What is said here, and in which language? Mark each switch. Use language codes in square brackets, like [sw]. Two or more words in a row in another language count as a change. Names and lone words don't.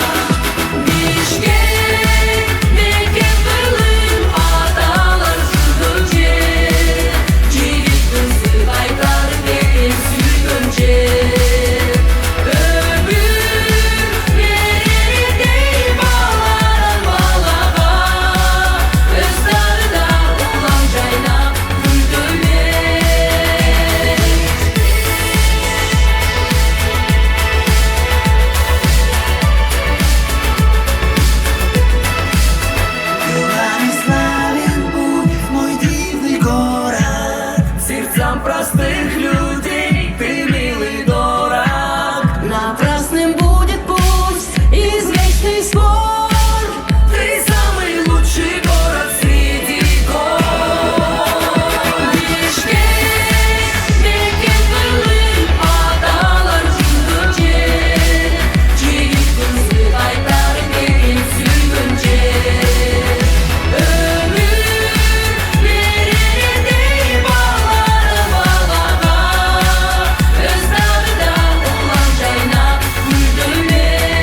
[ky] Бишкек мекен кылым аталар жүргөн жер, жигит кызы кайтар деген сүйгөн жер. Өмүр берердей баладан балага, өз дарыда улам жайнап гүлдөмек. [ru] Славен путь в мой дивный город, сердцам простых людей ты милый дорог. Напрасным будет путь, извечный спор, Ты самый лучший город среди гор. [ky] Бишкек мекен кылым аталар жүргөн жер, жигит кызы кайтар деген сүйгөн жер. Өмүр берердей баладан балага, өз дарыда улам жайнап гүлдөмек.